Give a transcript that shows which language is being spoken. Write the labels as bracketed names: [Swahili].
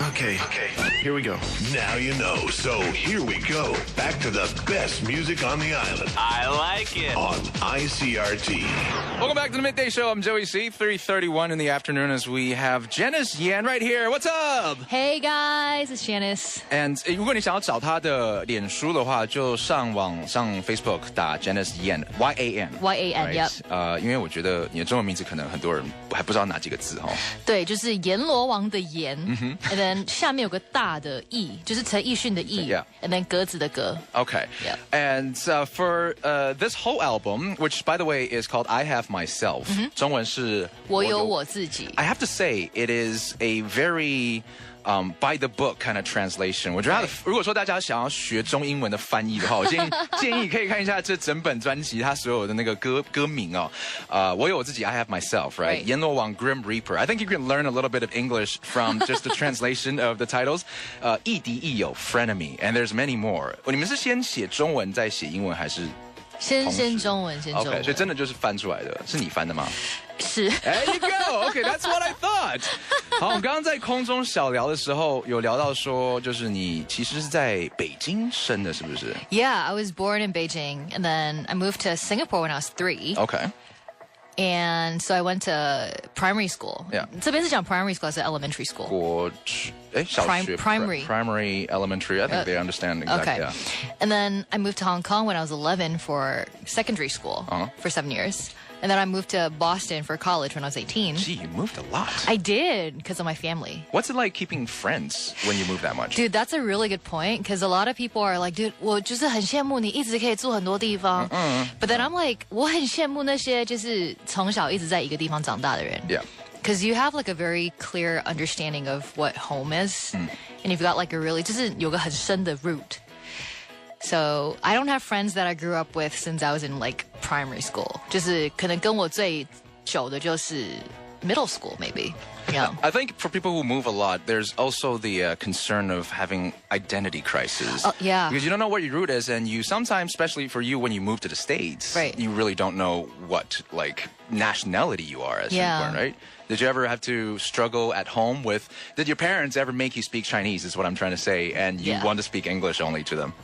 [English] Okay, here we go. Now you know. So here we go. Back to the best music on the island. I like it. On ICRT. Welcome back to the Midday Show. I'm Joey C. 3:31 in the afternoon as we have Janice Yan right here. What's up? Hey guys, it's Janice. [Chinese] And 如果你想要找她的脸书的话，就上网上 Facebook 打 Janice Yan YAN [English] YAN, yep. [Chinese] 因为我觉得你的中文名字可能很多人还不知道哪几个字哈。对，就是阎罗王的阎，and then 下面有个大的义，就是陈奕迅的义 ，and then 格子的格。 [English] Okay. Yep. And for this whole album, which by the way is called I Have Myself, [Chinese] 中文是我有我自己。 [English] I have to say it is a very by the book kind of translation. [Chinese] 我觉得它的，如果说大家想要学中英文的翻译的话，我建议可以看一下这整本专辑它所有的那个歌名哦。 [English] 我有我自己 I Have Myself, right? 阎罗王 Grim Reaper. I think you can learn a little bit of English from just the translation of the titles. 亦敌亦友 Frenemy, and there's many more. [Chinese] 你们是先写中文再写英文还是？先中文，先中文。 OK， 所以真的就是翻出来的，是你翻的吗？是。 [English] There you go. Okay, that's what I thought. [Chinese] 好，我们刚刚在空中小聊的时候，有聊到说，就是你其实是在北京生的，是不是？ [English] Yeah, I was born in Beijing, and then I moved to Singapore when I was 3. Okay. And so I went to primary school. Yeah. [Chinese] 这边是讲 primary school 还是 elementary school? [English] 小学 primary, elementary. I think they understand exactly. Okay. Yeah. And then I moved to Hong Kong when I was 11 for secondary school for 7 years. And then I moved to Boston for college when I was 18. Gee, you moved a lot. I did, because of my family. What's it like keeping friends when you move that much? Dude, that's a really good point, because a lot of people are like, dude, [Chinese] 我就是很羡慕你一直可以住很多地方. [English] But then I'm like, [Chinese] 我很羡慕那些就是从小一直在一个地方长大的人. [English] Yeah. Because you have like a very clear understanding of what home is. And you've got like a really, [Chinese] 就是有个很深的 [English] root. So I don't have friends that I grew up with since I was in like primary school. [Chinese] 就是可能跟我最久的就是 [English] middle school maybe. Yeah. I think for people who move a lot, there's also the concern of having identity crisis. Oh, yeah. Because you don't know what your root is, and you sometimes, especially for you when you move to the States, you really don't know what like nationality you are as you're born, right? Did you ever have to struggle at home with, did your parents ever make you speak Chinese is what I'm trying to say, and you want to speak English only to them?